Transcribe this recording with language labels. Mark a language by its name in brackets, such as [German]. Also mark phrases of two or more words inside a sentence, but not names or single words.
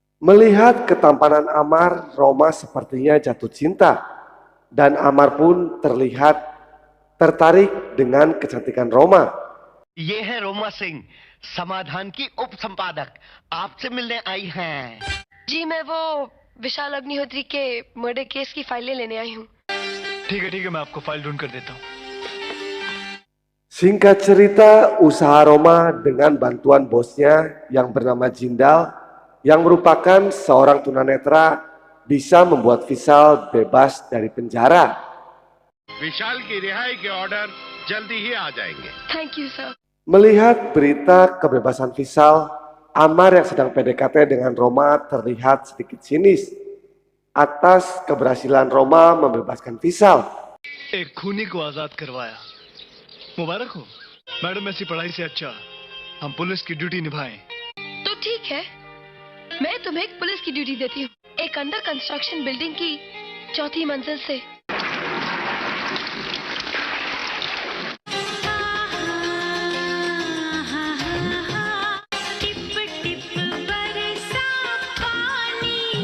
[Indonesian] Melihat ketampanan Amar, Roma sepertinya jatuh cinta. Dan Amar pun terlihat tertarik dengan kecantikan Roma. [Hindi] ये है रोमा सिंह समाधान की उप संपादक आपसे मिलने आई हैं। जी मैं वो विशाल अग्निहोत्री के [English] murder case [Hindi] की फाइलें लेने आई हूँ। ठीक है मैं आपको फाइल ढूंढ कर देता हूँ। [Indonesian] Singkat cerita, usaha Roma dengan bantuan bosnya yang bernama Jindal, yang merupakan seorang tunanetra, bisa membuat Vishal bebas dari penjara. [Hindi] विशाल की रिहाई के ऑर्डर जल्दी ही आ जाएंगे। [English] thank you sir. [Indonesian] Melihat berita kebebasan Vishal, Amar yang sedang PDKT dengan Roma terlihat sedikit sinis atas keberhasilan Roma membebaskan Vishal. [Hindi] एक खूनी को आजाद करवाया, मुबारक हो मैडम। ऐसी पढ़ाई से अच्छा हम पुलिस की ड्यूटी निभाएं। तो ठीक है, मैं तुम्हें एक पुलिस की ड्यूटी देती हूँ, एक [English] under construction building [Hindi] की 4थी मंजिल से। टिप टिप बरसा पानी